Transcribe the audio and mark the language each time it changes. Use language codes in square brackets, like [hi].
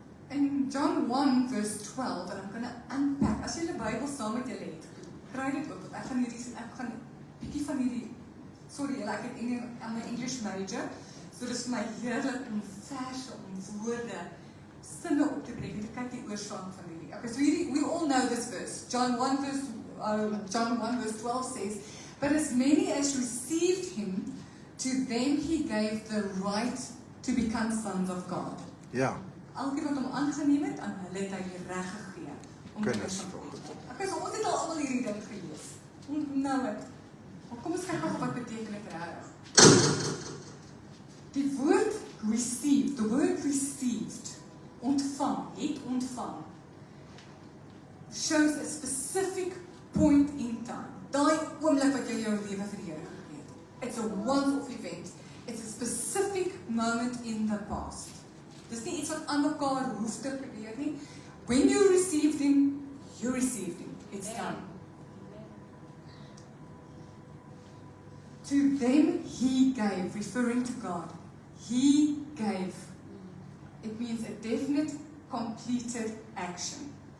[en] In John 1 verse 12, and I'm going to unpack, [af] as jy die Bybel saam met julle het, kry dit ook, want ek gaan bietjie van hierdie, sorry, ek het [en] I'm an English major, [af] so dis vir my heerlik om verse, om woorde, sinne op te breek, en te kyk die oorsprong van hierdie. [en] Okay, so hierdie, we all know this verse. John 1 verse 12 says, but as many as received him, to them he gave the right to become sons of God. [af] Ja. Elkeen wat hom aangeneem het, aan hulle het hy die reg gegee om kinders van God te word. Okay, so ons het al almal hierdie ding gelees. Nou het. Maar kom ons kyk gou wat beteken dit regtig. Die woord [en] received, the word received, [af] ontvang, het ontvang, [en] shows a specific point in time. [af] Daai oomblik wat jy jou lewe vir die Here gegee het. [en] It's a once-off event. It's a specific moment in the past. [af] Dis nie iets wat aan mekaar hoef te gebeur nie. [en] When you received him, you received him. It's done. To them he gave, referring to God. He gave. It means a definite, completed action.